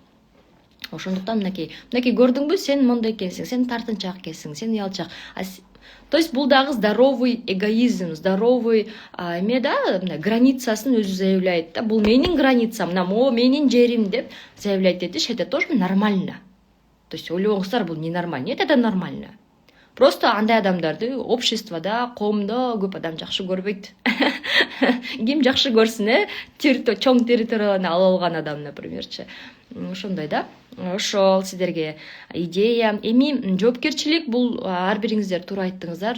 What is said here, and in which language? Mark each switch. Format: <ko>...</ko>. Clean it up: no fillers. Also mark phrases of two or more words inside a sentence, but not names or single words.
<ky>Ошондуктан мынакей көрдүңбү, сен моундай экенсиң, сен тартынчаак экенсиң, сен уялчаак.</ky> <ru>То есть</ru> <ky>бул дагы</ky> <ru>здоровый эгоизм, здоровый</ru> <ky>да, мына границасын өзү заявляет да. Бул менин границам, мына могу менин жерим деп заявлять этиш,</ky> <ru>это тоже нормально. То есть</ru> <ky>ойлобоңуздар, бул ненормально.</ky> <ru>Нет, это нормально.</ru> <ky>Просто андай адамдарды обществода, коомдо көп адам жакшы көрбөйт. Ким жакшы көрсүн, чоң территорияны ала алган адам, напримерчи. Ошондой да. Ошол сиздерге идея. Эми жоопкерчилик бул ар бириңиздер туура айттыңыздар.</ky>